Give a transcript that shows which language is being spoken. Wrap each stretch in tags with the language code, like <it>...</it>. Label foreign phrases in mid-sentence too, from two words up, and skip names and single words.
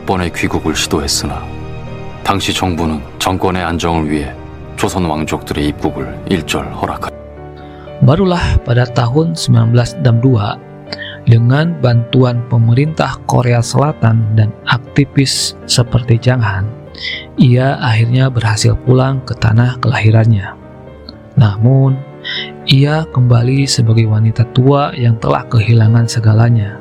<ko>번의 귀국을 시도했으나 당시 정부는 정권의 안정을 위해 조선 왕족들의 입국을 일절 허락하였다.</ko> <id>Barulah pada tahun 1962, dengan bantuan pemerintah Korea Selatan dan aktivis seperti Jang Han, ia akhirnya berhasil pulang ke tanah kelahirannya. Namun, ia kembali sebagai wanita tua yang telah kehilangan segalanya.</id>